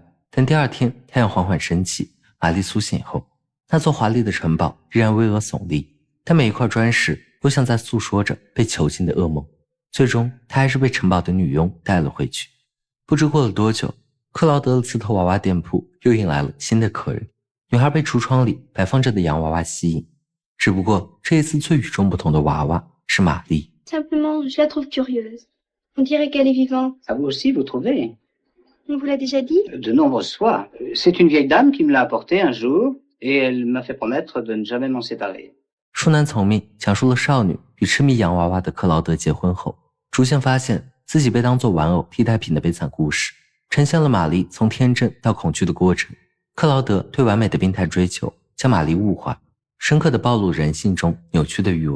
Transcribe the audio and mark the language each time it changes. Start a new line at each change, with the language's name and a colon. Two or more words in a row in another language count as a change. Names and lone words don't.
Chinese: 等第二天太阳缓缓升起，玛丽苏醒后，那座华丽的城堡依然巍峨耸立，但每一块砖石都像在诉说着被囚禁的噩梦。最终她还是被城堡的女佣带了回去。不知过了多久，克劳德的刺头娃娃店铺又引来了新的客人。女孩被橱窗里摆放着的洋娃娃吸引，只不过这一次最与众不同的娃娃是玛丽。
French: Simplement, je la trouve curieuse. On dirait qu'elle est vivante. Ah, vous aussi, vous trouvez? On vous l'a déjà dit? De nombreuses fois. C'est une vieille dame qui me l'a apporté un jour, et elle m'a fait promettre de ne jamais m'en séparer.
Chinese: 舒南从命讲述了少女与痴迷洋娃娃的克劳德结婚后，逐渐发现自己被当作玩偶替代品的悲惨故事，呈现了玛丽从天真到恐惧的过程。克劳德对完美的病态追求，将玛丽物化，深刻地暴露人性中扭曲的欲望。